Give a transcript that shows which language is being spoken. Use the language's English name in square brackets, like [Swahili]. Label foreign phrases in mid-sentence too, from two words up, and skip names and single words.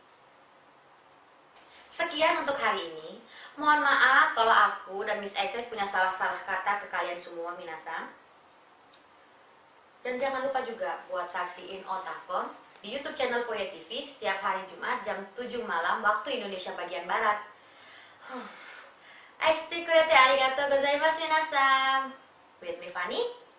[Indonesian] Sekian untuk hari ini. Mohon maaf kalau aku dan Miss Isis punya salah-salah kata ke kalian semua minasang. Dan jangan lupa juga buat saksiin Otakon di YouTube channel Poye TV setiap hari Jumat jam 7 malam waktu Indonesia bagian Barat. [Japanese] 愛してくれてありがとうございます皆さん. [English] With me Fanny.